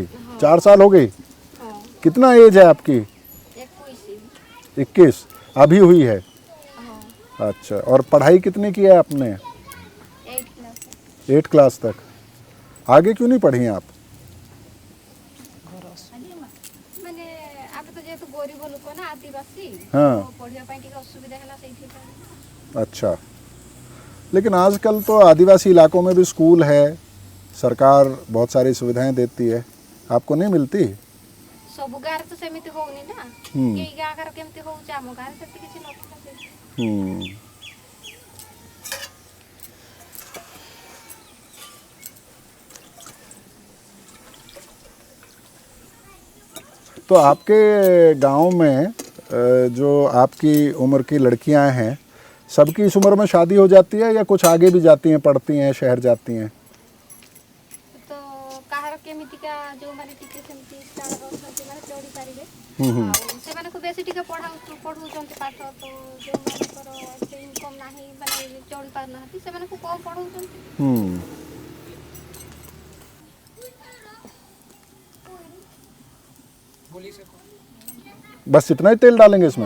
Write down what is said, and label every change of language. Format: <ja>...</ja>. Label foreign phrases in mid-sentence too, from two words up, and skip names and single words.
<hi>4 साल हो गई। कितना एज है आपकी? 21। अभी हुई है? अच्छा, और पढ़ाई कितनी की है आपने? 8 क्लास तक। आगे क्यों नहीं पढ़ी हैं आप?</hi> <or>ମାନେ ଆମେ ତ ଯେହେତୁ ଗରିବ ଲୋକ ନା ଆଦିବାସୀ</or> <hi>हाँ</hi> <or>ପଢିବା ପାଇଁ ଟିକେ ଅସୁବିଧା ହେଲା ସେଇଥିପାଇଁ।</or> <hi>अच्छा, लेकिन आजकल तो आदिवासी इलाकों में भी स्कूल है, सरकार बहुत सारी सुविधाएं देती है, आपको नहीं मिलती?</hi> <or>ସବୁ ଗାଁରେ ତ ସେମିତି ହଉନି ନା, ହୁଁ। ଏଇ ଗାଁ ଗାଁରେ କେମିତି ହଉଛି, ଆମ ଗାଁରେ ସେମିତି କିଛି ନଥିଲା ସେଇଠି। हम्म।</or> <hi>तो आपके गांव में जो आपकी उम्र की लड़कियां हैं, सबकी इस उम्र में शादी हो जाती है या कुछ आगे भी जाती हैं, पढ़ती हैं, शहर जाती हैं?</hi> <or>ତ କାହାର କେମିତିକା ଯୋଉମାନେ ଟିକେ ସେମିତି ସ୍ଥାନରେ ଅଛନ୍ତି ମାନେ ଚଢ଼ି ପାରିବେ, हम्म। ଆଉ ସେମାନଙ୍କୁ ବେଶୀ ଟିକେ ପଢ଼ଉଛନ୍ତି ପାଠ, ତ ଯୋଉମାନଙ୍କର ଏତେ ଇନକମ୍ ନାହିଁ ମାନେ ଚଢ଼ି ପାରୁନାହାନ୍ତି ସେମାନଙ୍କୁ କମ୍ ପଢ଼ଉଛନ୍ତି। हम्म।</or> <hi>बस इतना ही तेल डालेंगे इसमें?</hi>